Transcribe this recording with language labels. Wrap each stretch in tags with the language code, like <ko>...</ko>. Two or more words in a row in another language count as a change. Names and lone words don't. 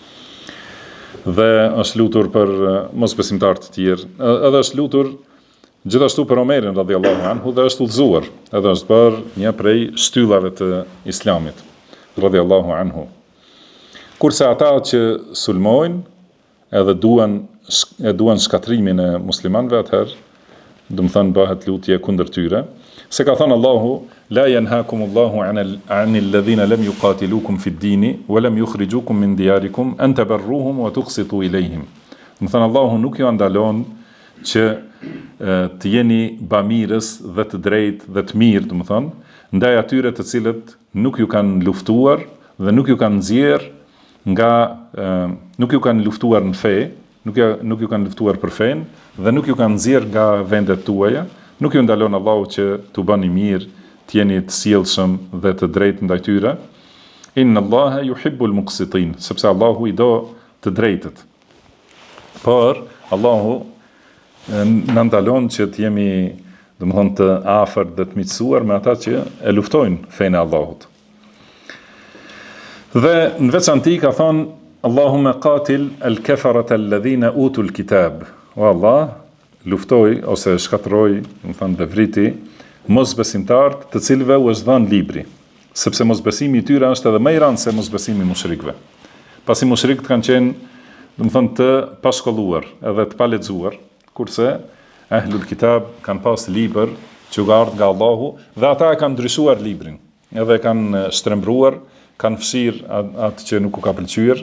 <sq>Dhe është lutur për mosbesimtarë të tjerë, edhe është lutur gjithashtu për Omerin</sq> <ar>رضي الله عنه</ar> <sq>dhe është udhëzuar, edhe është bërë një prej shtyllave të islamit</sq> <ar>رضي الله عنه.</ar> <sq>Kurse ata që sulmojnë edhe duan shkatrimin e muslimanëve, atëherë do të thënë bëhet lutje kundër tyre, se ka thënë Allahu</sq> <ar>لا ينهاكم الله عن الذين لم يقاتلوكم في الدين ولم يخرجوكم من دياركم أن تبروهم وتقسطوا إليهم.</ar> <sq>Do të thënë Allahu nuk ju ndalon që të jeni bamirës dhe të drejtë dhe të mirë, do të thonë, ndaj atyre të cilët nuk ju kanë luftuar dhe nuk ju kanë nxjerr nuk ju kanë luftuar në fe, nuk ju kanë luftuar për fen dhe nuk ju kanë nxjerr nga vendet tuaja, nuk ju ndalon Allahu që t'u bëni mirë, të jeni të sjellshëm dhe të drejtë ndaj tyre.</sq> <ar>إن الله يحب المقسطين,</ar> <sq>sepse Allahu i do të drejtët. Por Allahu në ndalon që të jemi, domethënë, të afërt dhe të miqësuar me ata që e luftojnë fenë e Allahut. Dhe në veçanti ka thonë</sq> <ar>اللهم قاتل الكفرة الذين أوتوا الكتاب.</ar> <sq>O Allah, luftoj ose shkatroj, domethënë dhe vriti mosbesimtarët të cilëve u është dhënë libri, sepse mosbesimi i tyre është edhe më i rëndë se mosbesimi i mushrikëve. Pasi mushrikët kanë qenë, domethënë, të pashkolluar edhe të palexuar, kurse</sq> <ar>أهل الكتاب</ar> <sq>kanë pas libër që ka ardhur nga Allahu dhe ata e kanë ndryshuar librin, edhe kanë shtrembruar, kanë fshirë atë që nuk u ka pëlqyer.</sq>